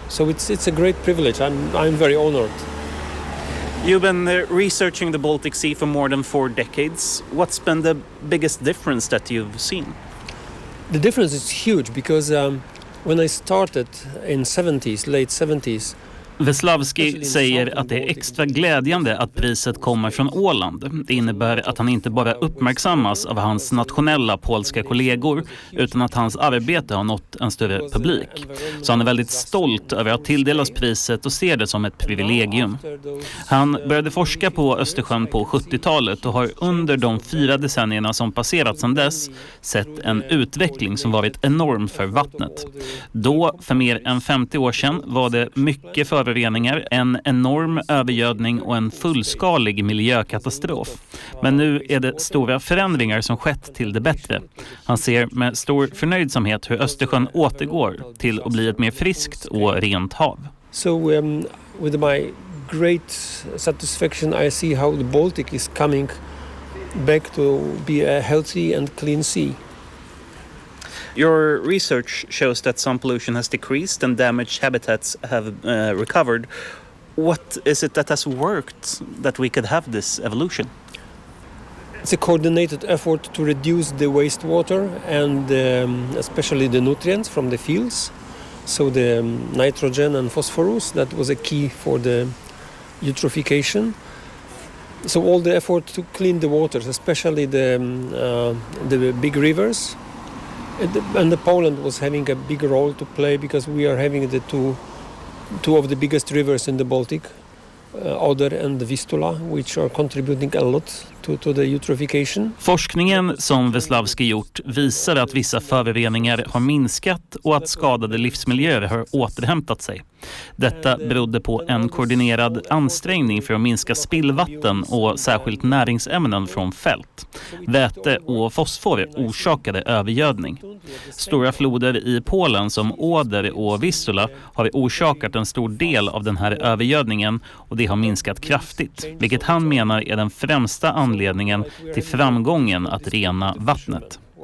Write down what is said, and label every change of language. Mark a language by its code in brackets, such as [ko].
[en] So it's a great privilege. I'm very honored. You've been researching the Baltic Sea for more than four decades. What's been the biggest difference that you've seen? The difference is huge because when I started in late 70s, [sv] Wieslawski säger att det är extra glädjande att priset kommer från Åland. Det innebär att han inte bara uppmärksammas av hans nationella polska kollegor utan att hans arbete har nått en större publik. Så han är väldigt stolt över att tilldelas priset och ser det som ett privilegium. Han började forska på Östersjön på 70-talet och har under de fyra decennierna som passerat sedan dess sett en utveckling som varit enorm för vattnet. Då, för mer än 50 år sedan, var det mycket för föroreningar, en enorm övergödning och en fullskalig miljökatastrof. Men nu är det stora förändringar som skett till det bättre. Han ser med stor förnöjdsamhet hur Östersjön återgår till att bli ett mer friskt och rent hav. [en] So with my great satisfaction I see how the Baltic is coming back to be a healthy and clean sea. Your research shows that some pollution has decreased and damaged habitats have recovered. What is it that has worked that we could have this evolution? It's a coordinated effort to reduce the wastewater and especially the nutrients from the fields. So the nitrogen and phosphorus, that was a key for the eutrophication. So all the effort to clean the waters, especially the big rivers. And the Poland was having a big role to play because we are having the two of the biggest rivers in the Baltic, Oder and the Vistula, which are contributing a lot to the eutrophication. [sv] Forskningen som Wieslawski gjort visar att vissa föroreningar har minskat och att skadade livsmiljöer har återhämtat sig. Detta berodde på en koordinerad ansträngning för att minska spillvatten och särskilt näringsämnen från fält. Väte och fosfor orsakade övergödning. Stora floder i Polen som Oder och Vistula har orsakat en stor del av den här övergödningen och det har minskat kraftigt, vilket han menar är den främsta anledningen till framgången att rena vattnet.